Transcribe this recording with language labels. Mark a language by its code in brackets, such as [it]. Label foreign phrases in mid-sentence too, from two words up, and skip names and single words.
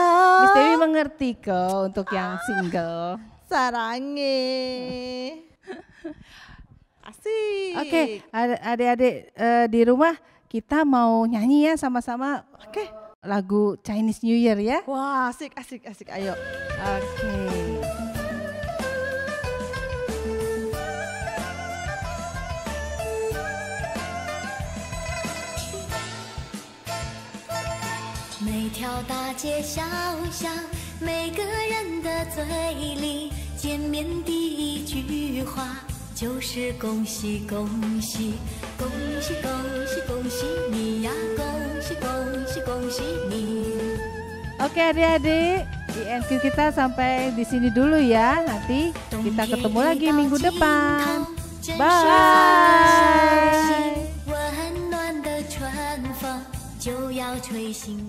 [id] Miss Dewi mengerti kok untuk yang single. Sarangi. Asik. Oke, adik-adik di rumah kita mau nyanyi ya sama-sama. Oke. Lagu [en] Chinese New Year [id] ya. Wah, asik, ayo. Oke. [zh] 每条大街小巷，每个人的嘴里，见面第一句话就是恭喜恭喜，恭喜恭喜恭喜你呀，恭喜恭喜恭喜你。 [id] Oke adik-adik, INQ kita sampai di sini dulu ya. Nanti kita ketemu lagi minggu depan. Bye.